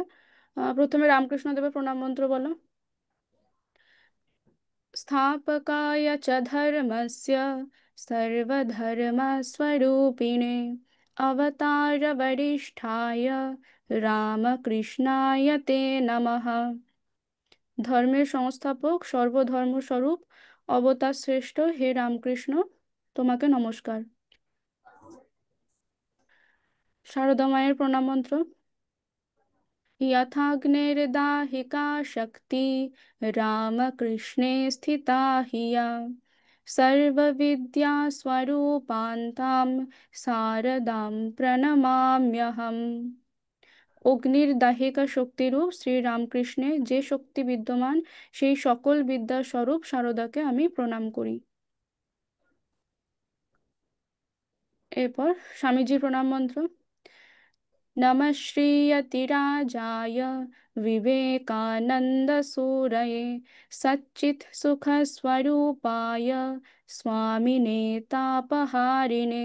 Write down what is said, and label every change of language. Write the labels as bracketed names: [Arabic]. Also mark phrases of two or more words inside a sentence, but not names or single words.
[Bangla] প্রথমে রামকৃষ্ণ দেবের প্রণাম মন্ত্র বলো। [Sanskrit] स्थापकाय च धर्मस्य सर्वधर्मस्वरूपिणे अवतारवरिष्ठाय रामकृष्णाय ते नमः। [Bangla] ধর্মের সংস্থাপক সর্বধর্মস্বরূপ অবতার শ্রেষ্ঠ হে রামকৃষ্ণ, তোমাকে নমস্কার। সারদা মায়ের প্রণাম মন্ত্র। [Sanskrit] यथाग्निर्दाहिका शक्ति रामकृष्णे स्थिता हिया सर्वविद्यास्वरूपान्तां शारदां प्रणमाम्यहम्। [Bangla] অগ্নির দাহিকা শক্তিরূপ শ্রী রামকৃষ্ণে যে শক্তি বিদ্যমান, সেই সকল বিদ্যার স্বরূপ সারদাকে আমি প্রণাম করি। এরপর স্বামীজির প্রণাম মন্ত্র। [Sanskrit] नमः श्रीयतिराजाय विवेकानन्दसूरये सच्चित्सुखस्वरूपाय स्वामिने तापहारिणे।